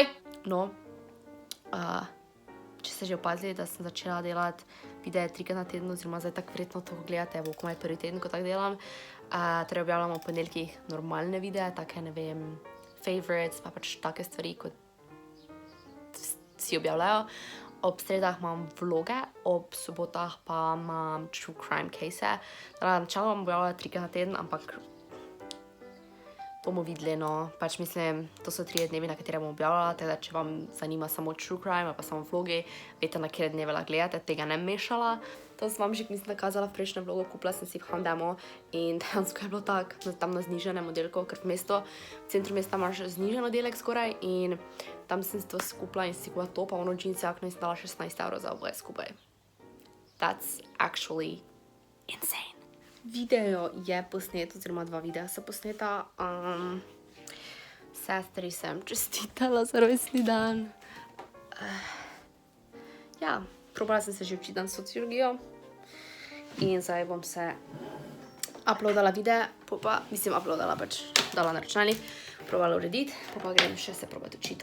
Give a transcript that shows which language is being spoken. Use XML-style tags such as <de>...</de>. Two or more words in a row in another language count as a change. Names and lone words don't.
<sl>No, če ste že opazili, da sem začela delati videe 3-krat na teden, oziroma zdaj tako verjetno to gledate, bo komaj prvi teden, ko tako delam. Torej objavljamo v ponedeljkih normalne videe, take, ne vem, favorites, pa pač take stvari, kot si objavljajo. Ob sredah imam vloge, ob sobotah pa imam</sl> <en>true crime case.</en> <sl>Načeloma bom objavljala 3-krat na teden, ampak bomo videli, no. Pač mislim, to so 3 dnevi, na katere bom objavljala, teda če vam zanima samo</sl> <en>true crime</en> <sl>ali pa samo vlogi, veste, na katere dneve lahko gledate, tega ne mešala. To sem vam že, mislim, nakazala v prejšnjem vlogu, kupila sem si v H&M in dejansko je bilo tako, tam na znižanem oddelku, ker v centru mesta imaš znižen oddelek skoraj in tam sem si to skupila in si kupila to, pa ono džinsi jakno in sem dala 16 € za oboje skupaj.</sl> <en>That's actually insane.</en> <sl>Video je posnet, oziroma 2 videa so posneta. Sestri sem čestitala za rojstni dan. Ja, probala sem se že učiti dan sociologijo in zdaj bom se uploadala videe, mislim uploadala, pač dala na računalnik, probala urediti, pa grem še se probati učiti.</sl>